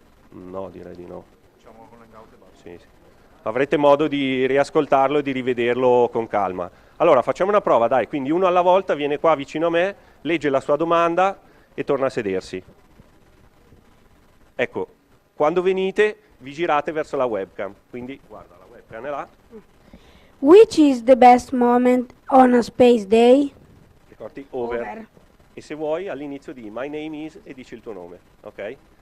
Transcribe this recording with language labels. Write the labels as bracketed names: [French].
[Italian] no, direi di no. Facciamo con l'hangout e basta. Sì, sì. Avrete modo di riascoltarlo e di rivederlo con calma. Allora, facciamo una prova, dai, quindi uno alla volta viene qua vicino a me, legge la sua domanda e torna a sedersi. Ecco, quando venite vi girate verso la webcam, quindi guarda la webcam è là. [English] Which is the best moment on a space day? [Italian] Ricordi over. E se vuoi all'inizio di [English] my name is [Italian] e dici il tuo nome, ok?